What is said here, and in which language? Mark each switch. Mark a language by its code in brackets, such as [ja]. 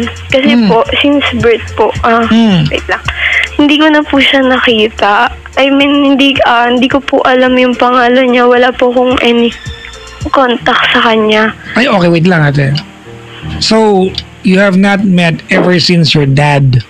[tl] Kasi po, since birth po, wait lang. Hindi ko na po siya nakita. I mean, hindi ko po alam yung pangalan niya. Wala po akong any contact sa kanya. Ay, okay, wait lang ate. [en] So, you have not met ever since your dad?